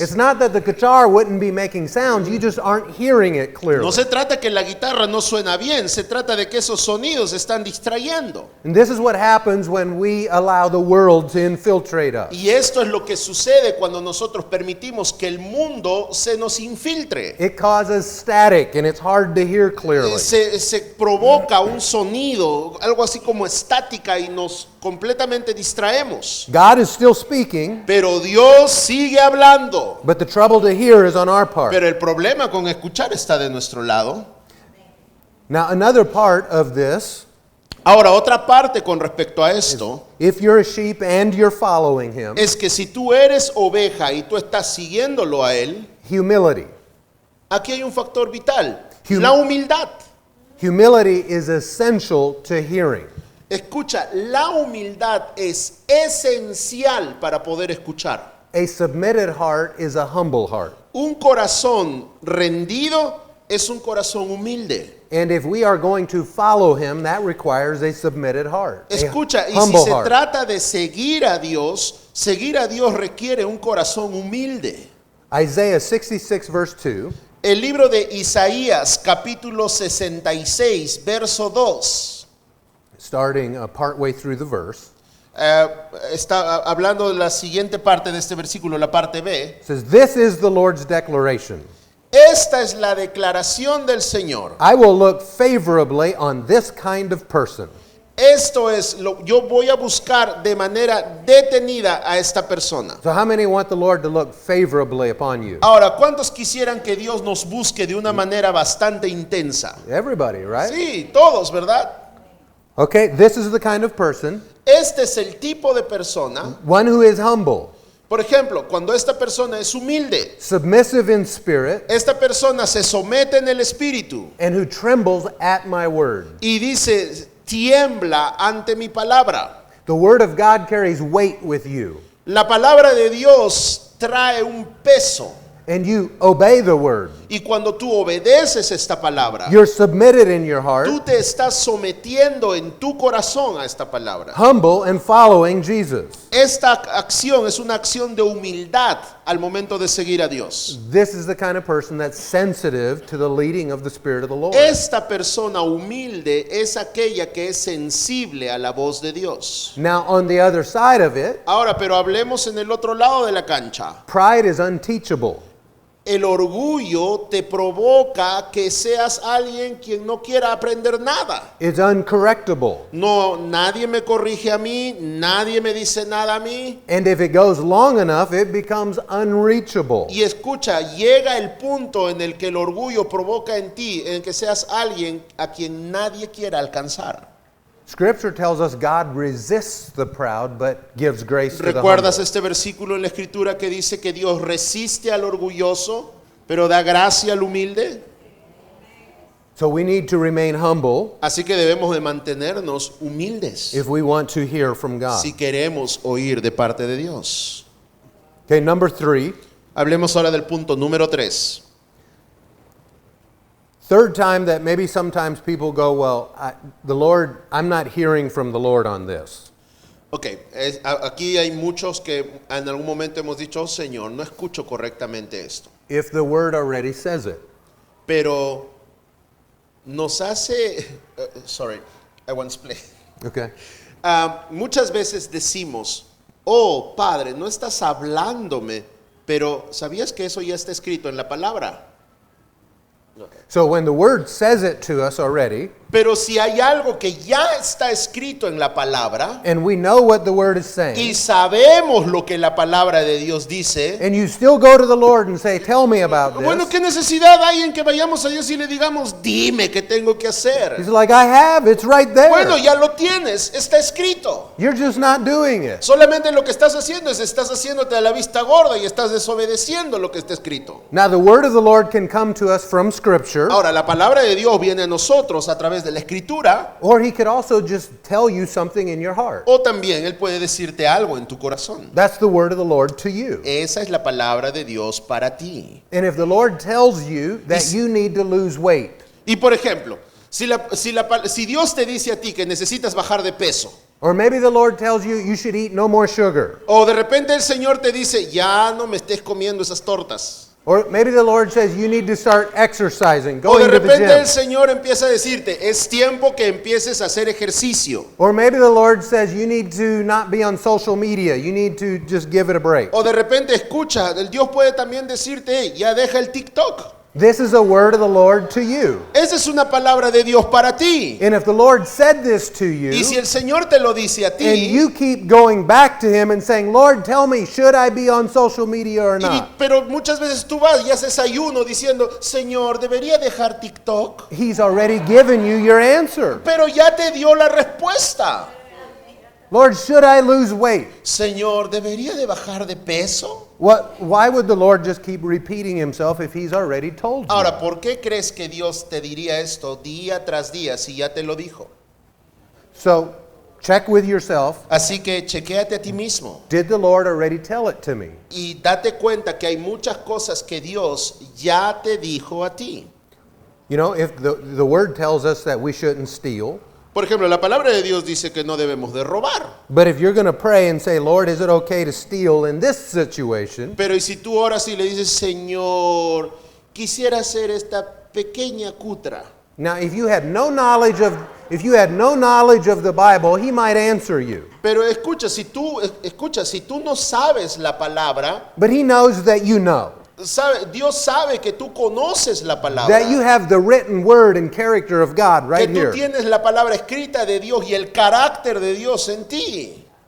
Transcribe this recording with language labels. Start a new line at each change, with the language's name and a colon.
English: It's not that the guitar wouldn't be making sounds, you just aren't hearing it clearly.
Spanish: No se trata que la guitarra no suena bien, se trata de que esos sonidos están distrayendo.
English: And this is what happens when we allow the world to infiltrate us.
Spanish: Y esto es lo que sucede cuando nosotros permitimos que el mundo se nos infiltre.
English: It causes static and it's hard to hear clearly.
Spanish: Se provoca un sonido, algo así como estática y nos completamente distraemos.
English: God is still speaking,
Spanish: Pero Dios sigue hablando.
English: but the trouble to hear is on our part.
Spanish: Pero el problema con escuchar está de nuestro lado.
English: Now, another part of this,
Spanish: Ahora, otra parte con respecto a esto
English: if you're a sheep and you're following him,
Spanish: es que si tú eres oveja y tú estás siguiéndolo a él,
English: humility.
Spanish: aquí hay un factor vital,
English: Hum-
Spanish: la humildad.
English: Humility is essential to hearing.
Spanish: Escucha, la humildad es esencial para poder escuchar.
English: A submitted heart is a humble heart.
Spanish: Un corazón rendido es un corazón humilde.
English: And if we are going to follow him, that requires a submitted heart.
Spanish: Escucha,
English: a
Spanish: y si
English: humble
Spanish: se
English: heart.
Spanish: trata de seguir a Dios requiere un corazón humilde.
English: Isaiah 66 verse 2
Spanish: El libro de Isaías, capítulo 66, verso 2,
English: starting partway through the verse,
Spanish: está hablando de la siguiente parte de este versículo, la parte B.
English: says, "This is the Lord's declaration.
Spanish: Esta es la declaración del Señor.
English: I will look favorably on this kind of person."
Spanish: Esto es, yo voy a buscar de manera detenida a esta persona.
English: So how many want the Lord to look favorably upon you?
Spanish: Ahora, ¿cuántos quisieran que Dios nos busque de una manera bastante intensa?
English: Everybody, right?
Spanish: Sí, todos, ¿verdad?
English: Okay, this is the kind of person,
Spanish: Este es el tipo de persona.
English: one who is humble,
Spanish: Por ejemplo, cuando esta persona es humilde,
English: submissive in spirit,
Spanish: esta persona se somete en el espíritu
English: and who trembles at my word.
Spanish: y dice, tiembla ante mi palabra.
English: The word of God carries weight with you,
Spanish: La palabra de Dios trae un peso.
English: and you obey the word.
Spanish: Y cuando tú obedeces esta palabra,
English: You're submitted in your heart,
Spanish: tú te estás sometiendo en tu corazón a esta palabra.
English: humble and following Jesus.
Spanish: Esta acción es una acción de humildad al momento de seguir a Dios.
English: This is the kind of person that's sensitive to the leading of the Spirit of the Lord.
Spanish: Esta persona humilde es aquella que es sensible a la voz de Dios.
English: Now, on the other side of it,
Spanish: Ahora, pero hablemos en el otro lado de la cancha.
English: pride is unteachable.
Spanish: El orgullo te provoca que seas alguien quien no quiera aprender nada.
English: It's uncorrectable.
Spanish: No, nadie me corrige a mí, nadie me dice nada a mí.
English: And if it goes long enough, it becomes unreachable.
Spanish: Y escucha, llega el punto en el que el orgullo provoca en ti, en que seas alguien a quien nadie quiera alcanzar.
English: Scripture tells us God resists the proud, but gives grace to the
Spanish: ¿Recuerdas
English: humble.
Spanish: este versículo en la escritura que dice que Dios resiste al orgulloso, pero da gracia al humilde?
English: So we need to remain humble
Spanish: Así que debemos de mantenernos humildes
English: if we want to hear from God.
Spanish: si queremos oír de parte de Dios.
English: Okay, number 3.
Spanish: Hablemos ahora del punto número 3.
English: Third time that maybe sometimes people go, well, I'm not hearing from the Lord on this.
Spanish: Ok, aquí hay muchos que en algún momento hemos dicho, oh, Señor, no escucho correctamente esto.
English: If the word already says it.
Spanish: Pero nos hace,
English: sorry, I want to play. Okay.
Spanish: Muchas veces decimos, oh Padre, no estás hablándome, pero ¿sabías que eso ya está escrito en la palabra?
English: So when the word says it to us already,
Spanish: Pero si hay algo que ya está escrito en la palabra
English: and we know what the word is
Spanish: y
English: saying,
Spanish: sabemos lo que la palabra de Dios dice,
English: and you still go to the Lord and say, tell me about
Spanish: bueno,
English: this.
Spanish: ¿qué necesidad hay en que vayamos a Dios y le digamos, dime qué tengo que
English: He's
Spanish: hacer?
English: like, I have, it's right there.
Spanish: Bueno, ya lo tienes, está escrito.
English: You're just not doing it.
Spanish: Solamente lo que estás haciendo es estás haciéndote a la vista gorda y estás desobedeciendo lo que está escrito.
English: Now the word of the Lord can come to us from Scripture,
Spanish: Ahora, la palabra de Dios viene a nosotros a través de la escritura,
English: or he could also just tell you something in your heart.
Spanish: o también Él puede decirte algo en tu corazón.
English: That's the word of the Lord to you.
Spanish: Esa es la palabra de Dios para ti.
English: And if the Lord tells you that you need to lose weight,
Spanish: Y por ejemplo, Si Dios te dice a ti que necesitas bajar de peso,
English: Or maybe the Lord tells you you should eat no more sugar.
Spanish: o de repente el Señor te dice, ya no me estés comiendo esas tortas.
English: Or maybe the Lord says you need to start exercising,
Spanish: O de
English: going to the
Spanish: repente el
English: gym.
Spanish: Señor empieza a decirte, es tiempo que empieces a hacer ejercicio.
English: Or maybe the Lord says you need to not be on social media. You need to just give it a break.
Spanish: O de repente escucha, el Dios puede también decirte, hey, ya deja el TikTok.
English: This is a word of the Lord to you.
Spanish: Esa es una palabra de Dios para ti.
English: And if the Lord said this to you,
Spanish: Y si el Señor te lo dice a
English: and
Spanish: ti,
English: you keep going back to Him and saying, Lord, tell me, should I be on social media or not?
Spanish: pero muchas veces tú vas y haces ayuno diciendo, Señor, ¿debería dejar TikTok?
English: He's already given you your answer.
Spanish: Pero ya te dio la respuesta.
English: Lord, should I lose weight?
Spanish: Señor, ¿debería de bajar de peso?
English: Why would the Lord just keep repeating Himself if He's already told you?
Spanish: Ahora, ¿por qué crees que Dios te diría esto día tras día si ya te lo dijo?
English: So, check with yourself.
Spanish: Así que chequéate a ti mismo
English: Did the Lord already tell it to me?
Spanish: y date cuenta que hay muchas cosas que Dios ya te dijo a ti.
English: You know, if the Word tells us that we shouldn't steal,
Spanish: Por ejemplo, la palabra de Dios dice que no debemos de robar.
English: but if you're going to pray and say, Lord, is it okay to steal in this situation?
Spanish: Pero y si tú oras y le dices, Señor, quisiera hacer esta pequeña cutra.
English: Now, if you had no knowledge of the Bible, He might answer you.
Spanish: Pero escucha, si tú no sabes la palabra,
English: But He knows that you know.
Spanish: Dios sabe que tú conoces la palabra.
English: That you have the written word and character of God right
Spanish: Que tú
English: here.
Spanish: tienes la palabra escrita de Dios y el carácter de Dios en ti.